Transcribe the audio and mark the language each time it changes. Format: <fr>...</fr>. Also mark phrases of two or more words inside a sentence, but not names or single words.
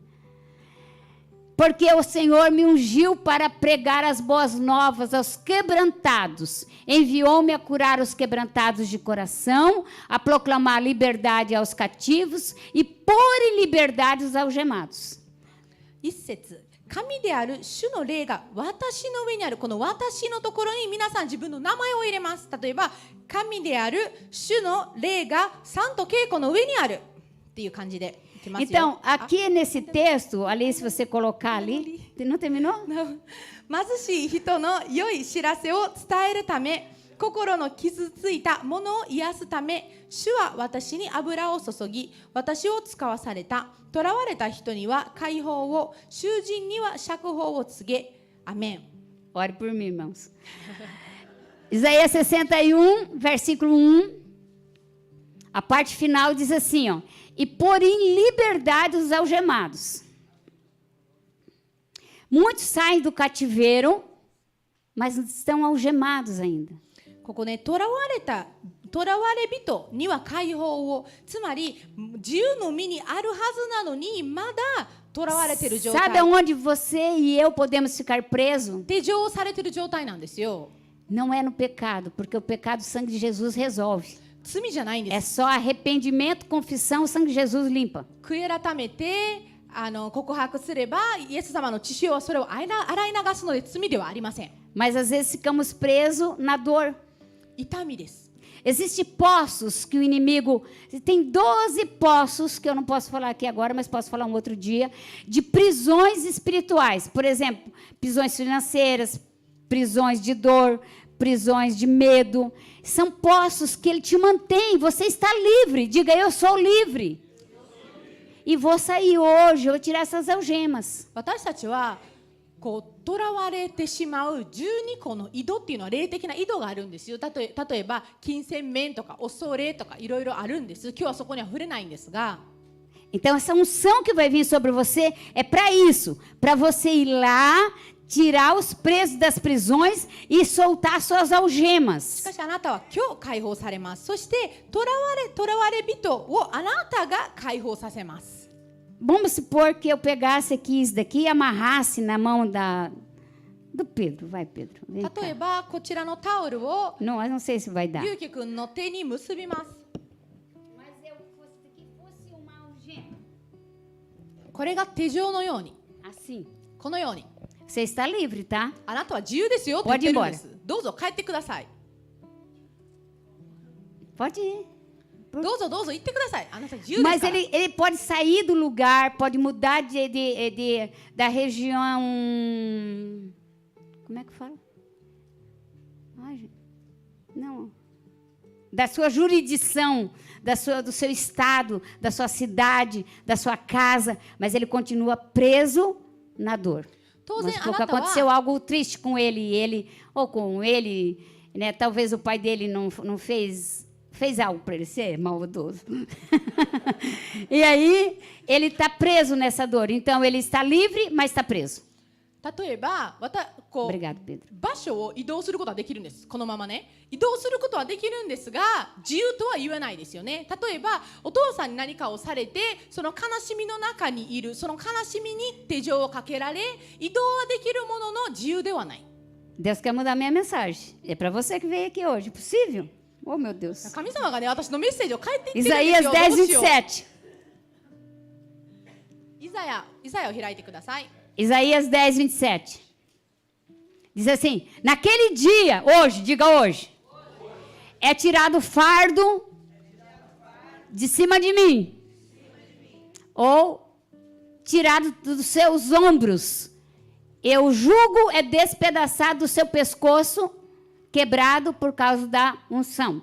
<pt>Porque o Senhor me ungiu para pregar as boas novas aos quebrantados. Enviou-me a curar os quebrantados de coração, a proclamar liberdade aos cativos e pôr em liberdade os algemados.</pt> <ja>一節、神である主の霊が私の上にある。この私のところに皆さん自分の名前を入れます。例えば、神である主の霊がサントケイコの上にあるっていう感じで。</ja> <pt>Então, aqui nesse texto, ali se você colocar ali, não terminou?</pt> <ja>貧しい人の良い知らせを伝えるため、心の傷ついたものを癒すため、主は私に油を注ぎ、私を使わされた。囚われた人には解放を、囚人には釈放を告げ。アメン。</ja> <pt>Ore por mim, irmãos. Isaías 61, versículo 1. A parte final diz assim, ó. E pôr em liberdade os algemados. Muitos saem do cativeiro, mas estão algemados ainda.</pt> <ja>ここね、囚われ人には解放を、つまり自由の身にあるはずなのにまだ囚われている状</ja> <pt>Sabe</pt> <ja>態</ja> <pt>aonde você e eu podemos ficar presos?</pt> <ja>手錠されている状態なんですよ。</ja> <pt>Não é no pecado, porque o pecado o sangue de Jesus resolve.</pt> <ja>罪じゃないんで</ja> <pt>É</pt> <ja>す。</ja> <pt>só arrependimento, confissão, o sangue de Jesus limpa.</pt> <ja>悔い改めて告白すればイエス様の血潮はそれを洗い流すので罪ではありません。</ja> <pt>Mas às vezes ficamos presos na dor.</pt> <ja>痛みです。</ja> <pt>Existem poços que o inimigo... Tem 12 poços, que eu não posso falar aqui agora, mas posso falar um outro dia, de prisões espirituais. Por exemplo, prisões financeiras, prisões de dor, prisões de medo. São poços que ele te mantém. Você está livre. Diga, eu sou livre. E vou sair hoje, eu vou tirar essas algemas.</pt> <ja>私たちはこう囚われてしまう12個の井戸っていうのは霊的な井戸があるんですよ。例えば金銭面とか恐れとかいろいろあるんです。今日はそこには触れないんですが。</ja> <pt>Então, essa unção que vai vir sobre você é para isso. Para você ir lá, tirar os presos das prisões e soltar suas</pt> <ja>し</ja> <pt>algemas.</pt> <ja>かしあなたは今日解放されます。そして囚われ人をあなたが解放させます。</ja> <pt>Vamos supor que eu pegasse aqui isso daqui e amarrasse na mão do Pedro. Vai, Pedro. Vem</pt> <ja>例</ja> <pt>cá.</pt> <ja>えばこちらのタオルを</ja> <pt>Não, eu não sei se vai dar.</pt> <ja>ゆうきくんの手に結びます。</ja> <pt>Mas eu fosse que fosse uma algema.</pt> <ja>これが手錠のように</ja> <pt>Assim.</pt> <ja>このように</ja> <pt>Você está livre, tá?</pt> <ja>あなたは自由ですよって言ってるんです。どうぞ帰ってください。</ja> <pt>Pode ir.</pt> <ja>どうぞどうぞ行ってください。あなた自由です</ja> <pt>Mas</pt> <ja>から。</ja> <pt>ele pode sair do lugar, pode mudar da região. Como é que fala? Ai, gente. Não. Da sua jurisdição, do seu estado, da sua cidade, da sua casa, mas ele continua preso na dor.</pt> <ja>当</ja> <pt>Vamos</pt> <ja>然あ</ja> <pt>supor que</pt> <ja>なたは</ja> <pt>aconteceu algo triste com ele, ou com ele, né? Talvez o pai dele não fez algo para ele ser maldoso. E aí, ele está preso nessa dor. Então, ele está livre, mas está preso.</pt> <ja>例えばこう</ja> <pt>Obrigado, Pedro.</pt> <ja>場所を移動することはできるんです。このままね移動することはできるんですが自由とは言えないですよね。例えばお父さんに何かをされてその悲しみの中にいるその悲しみに手錠をかけられ移動はできるものの自由ではない。</ja> <pt>Deus quer mudar minha mensagem. É para você que veio aqui hoje. Possível? Oh, meu Deus.</pt> <ja>神様がね私のメッセージを変えていってるんです</ja> <pt>Isaías</pt> <ja>よ。</ja> <pt>10,</pt> <ja>どうしよう</ja> <pt>27.</pt> <ja>イザヤを開いてください。</ja> <pt>Isaías 10, 27. Diz assim: naquele dia, hoje, diga hoje, é tirado o fardo de cima de mim, ou tirado dos seus ombros, e o jugo é despedaçado do seu pescoço, quebrado por causa da unção.</pt>